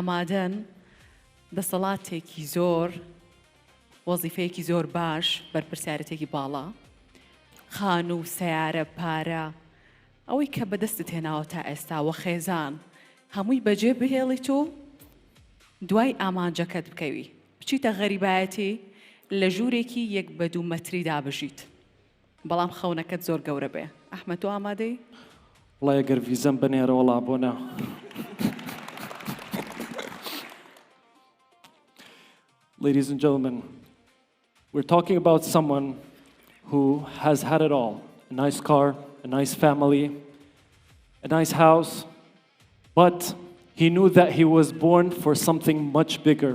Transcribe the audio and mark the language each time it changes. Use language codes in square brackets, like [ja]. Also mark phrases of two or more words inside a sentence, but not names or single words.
[ckb] کامتان ئامادەن دەسەڵاتێکی زۆر وەزیفەیەکی زۆر باش بەرپرسیارەتێکی باڵا خان و سیارە پارە ئەوەی کە بەدەستت هێناوە تا ئێستا وە خێزان هەمووی بەجێ بهێڵیت و دوای ئامانجەکەت بکەوی بچیتە غەریبایەتی لە ژوورێکی 1 بە 2 مەتری دابژیت بەڵام خەونەکەت زۆر گەورە بێ ئەحمەد تۆ ئامادەی؟ وڵای ئەگەر ڤیزەم بنێرە وەڵا بۆنە. [en] Ladies and gentlemen, we're talking about someone who has had it all. A nice car, a nice family, a nice house, but he knew that he was born for something much bigger.